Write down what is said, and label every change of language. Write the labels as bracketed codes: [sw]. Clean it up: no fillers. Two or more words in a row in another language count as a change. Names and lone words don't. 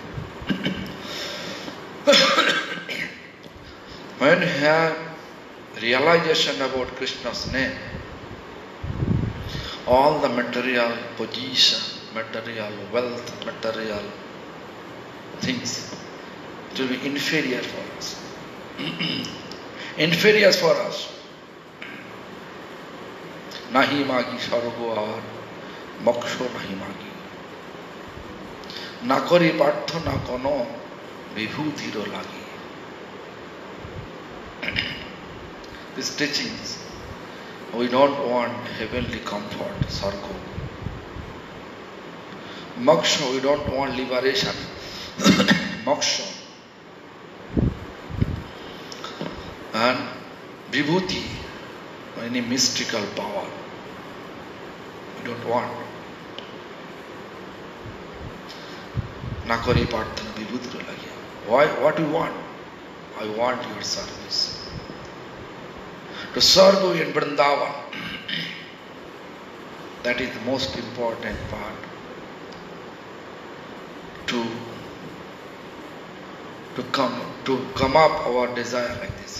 [en] When you have realization about Krishna's name, all the material position, material wealth, material things, it will be inferior for us. Inferior for us. [bn] নাহি মাগি স্বর্গ আর, মোক্ষ নাহি মাগি. না করি প্রার্থ না কোনো বিভূতির লাগি. [en] These teachings, we don't want heavenly comfort, sargo. Moksha, we don't want liberation. Moksha. And vibhuti, any mystical power, we don't want. [bn] নাকরি পার্থন বিভূতি লাগি. [en] Why? What do you want? I want your service. To serve you in Vrindavan. That is the most important part. To come up our desire like this.